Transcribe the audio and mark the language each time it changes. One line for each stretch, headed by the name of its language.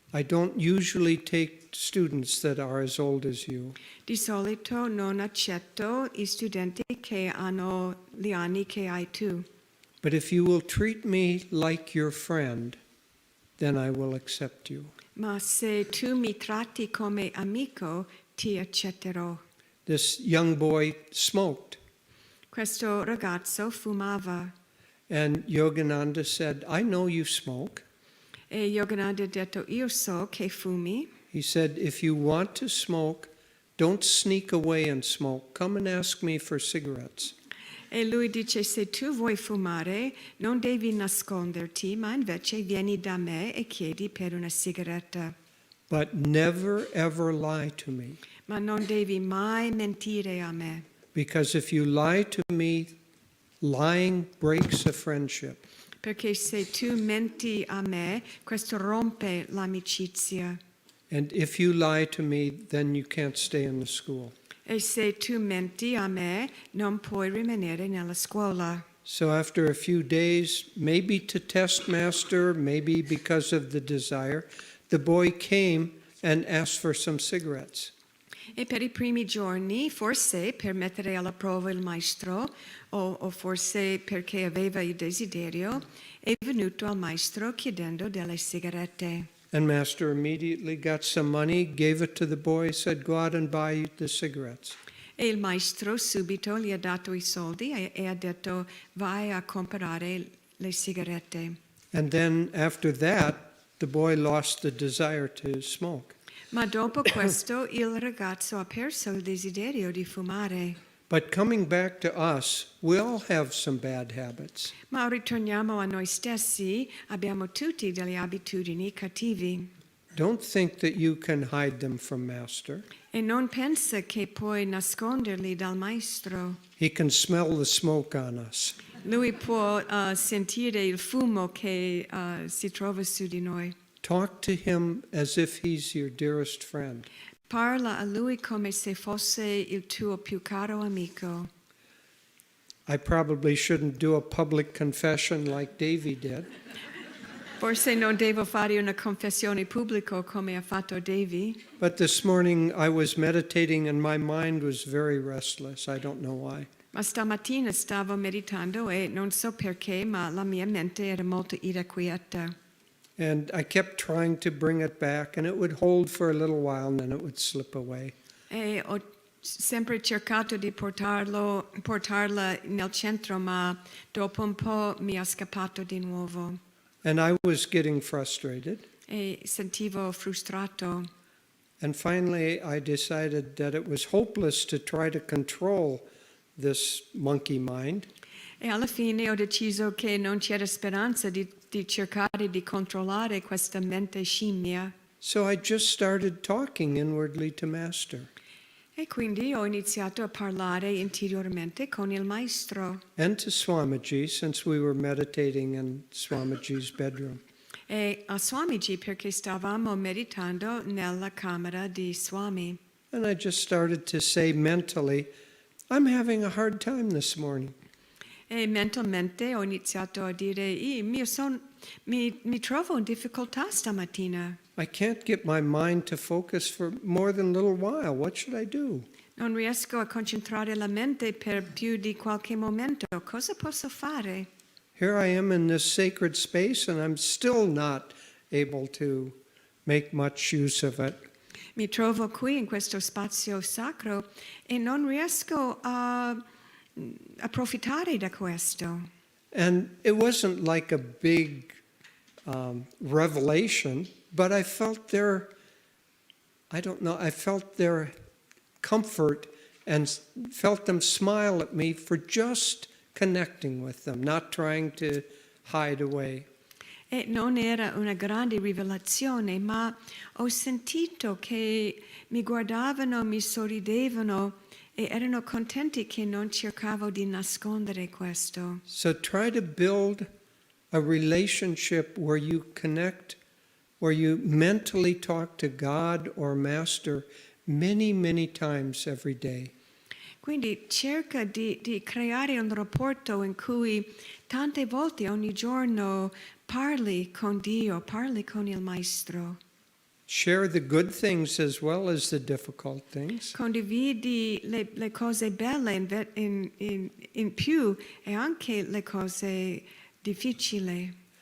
English: I don't usually take students that are as old as you.
Italian: Di solito non accetto I studenti che hanno gli anni che hai tu.
English: But if you will treat me like your friend, then I will accept you.
Italian: Ma se tu mi tratti come amico, ti accetterò.
English: This young boy smoked,
Italian: Questo ragazzo fumava
English: and Yogananda said, I know you smoke.
Italian: e Yogananda ha detto, io so che fumi.
English: He said, if you want to smoke, don't sneak away and smoke. Come and ask me for cigarettes.
Italian: E lui dice, se tu vuoi fumare, non devi nasconderti, ma invece vieni da me e chiedi per una sigaretta.
English: But never ever lie to me,
Italian: Ma non devi mai mentire a me,
English: because if you lie to me, lying breaks a friendship.
Italian: perché se tu menti a me, questo rompe l'amicizia.
English: And if you lie to me, then you can't stay in the school.
Italian: E se tu menti a me, non puoi rimanere nella scuola.
English: So after a few days, maybe to test master, maybe because of the desire, the boy came and asked for some cigarettes.
Italian: E per I primi giorni, forse per mettere alla prova il maestro, o forse perché aveva il desiderio, è venuto al maestro chiedendo delle sigarette.
English: And master immediately got some money, gave it to the boy, said, go out and buy the cigarettes.
Italian: E il maestro subito gli ha dato I soldi e ha detto, vai a comprare le sigarette.
English: And then after that, the boy lost the desire to smoke.
Italian: Ma dopo questo il ragazzo ha perso il desiderio di fumare.
English: But coming back to us, we all have some bad habits.
Italian: Ma ritorniamo a noi stessi, abbiamo tutti delle abitudini cattivi.
English: Don't think that you can hide them from master.
Italian: E non pensa che puoi nasconderli dal maestro.
English: He can smell the smoke on us.
Italian: Lui può sentire il fumo che si trova su di noi.
English: Talk to him as if he's your dearest friend.
Italian: Parla a lui come se fosse il tuo più caro amico.
English: I probably shouldn't do a public confession like Devi did,
Italian: Forse non devo fare una confessione pubblica come ha fatto Devi,
English: but this morning I was meditating and my mind was very restless. I don't know why.
Italian: ma stamattina stavo meditando e non so perché, ma la mia mente era molto irrequieta.
English: And I kept trying to bring it back, and it would hold for a little while, and then it would slip away.
Italian: E ho sempre cercato di portarla nel centro, ma dopo un po' mi è scappato di nuovo.
English: And I was getting frustrated.
Italian: E sentivo frustrato.
English: And finally, I decided that it was hopeless to try to control this monkey mind.
Italian: E alla fine ho deciso che non c'era speranza di cercare di controllare questa mente scimmia.
English: So I just started talking inwardly to Master
Italian: E quindi ho iniziato a parlare interiormente con il maestro
English: and to Swamiji, since we were meditating in Swamiji's bedroom.
Italian: e a Swamiji perché stavamo meditando nella camera di Swami.
English: And I just started to say mentally, I'm having a hard time this morning.
Italian: E mentalmente ho iniziato a dire, mi trovo in difficoltà stamattina.
English: I can't get my mind to focus for more than a little while. What should I do?
Italian: Non riesco a concentrare la mente per più di qualche momento. Cosa posso fare?
English: Here I am in this sacred space and I'm still not able to make much use of it.
Italian: Mi trovo qui in questo spazio sacro e non riesco a approfittare da questo.
English: And it wasn't like a big revelation, but I felt their comfort and felt them smile at me for just connecting with them, not trying to hide away.
Italian: E non era una grande rivelazione, ma ho sentito che mi guardavano, mi sorridevano e erano contenti che non cercavo di nascondere questo.
English: So try to build a relationship where you connect, where you mentally talk to God or Master many, many times every day.
Italian: Quindi cerca di creare un rapporto in cui tante volte ogni giorno parli con Dio, parli con il Maestro.
English: Share the good things as well as the difficult things.
Italian: Condividi le cose belle in più e anche le cose difficili.